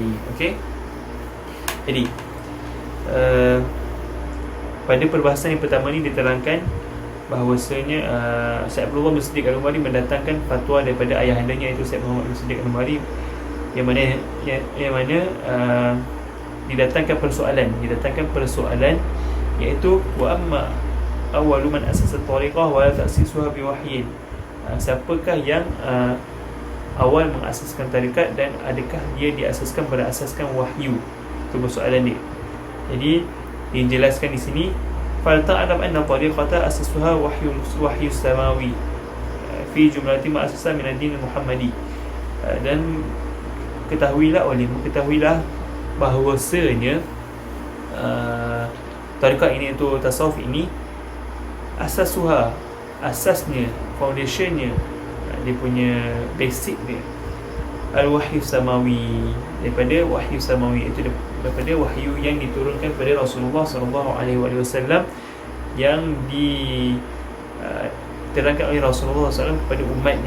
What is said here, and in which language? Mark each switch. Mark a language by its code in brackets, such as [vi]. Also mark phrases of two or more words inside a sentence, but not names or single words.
[ms] Okey. Jadi pada perbahasan yang pertama ni diterangkan bahawasanya Syekh Abdullah bin Siddiq Al-Umari mendatangkan fatwa daripada ayahandanya, iaitu Syekh Muhammad bin Siddiq Al-Umari, yang mana didatangkan persoalan, iaitu [ar] وأما أول من أسس الطريقة ولا تأسيسها بوحي. [ms] Siapakah yang awal mengasaskan tarikat dan adakah dia diasaskan berdasarkan wahyu? Itu persoalan dia. Jadi dijelaskan di sini, [ar] فلتعلم أن الطريقة أساسها وحي سماوي في جملة ما أسس من الدين المحمدي. [ms] Dan ketahuilah bahawasanya tarikat ini, itu tasawuf ini, asasnya, foundationnya, dia punya basic dia [ar] الوحي السماوي, [ms] daripada wahyu samawi, itu daripada wahyu yang diturunkan kepada Rasulullah SAW, yang diterangkan oleh Rasulullah SAW kepada umatnya.